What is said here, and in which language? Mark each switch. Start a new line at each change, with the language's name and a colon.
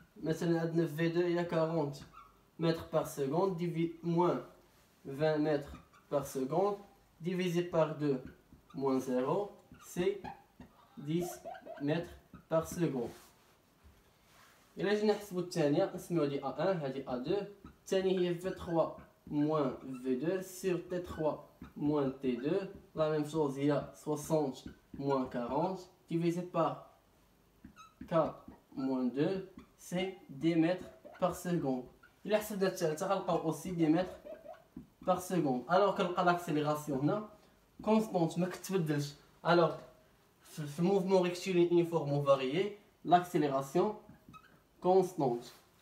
Arabic: مثلا عندنا في 2 هي
French: 40 متر بار سكوند ديفي موان 20 متر بار سكوند divisé par 2 moins 0 c'est 10 متر بار سكوند.
Arabic: إلا جينا نحسبو الثانية نسميو هادي A1 هادي A2. الثانية هي
French: V3 moins V2 sur T3 moins T2. La même chose il y a 60 moins 40 divisé par 4 moins 2 c'est 10 mètres par seconde.
Arabic: إلا حسبنا الثالثة غنلقاو
French: aussi 10 mètres par seconde.
Arabic: Alors كنلقى l'accélération هنا constante ما كتبدلش.
French: Alors في mouvement rectiligne uniforme ou varié l'accélération constante.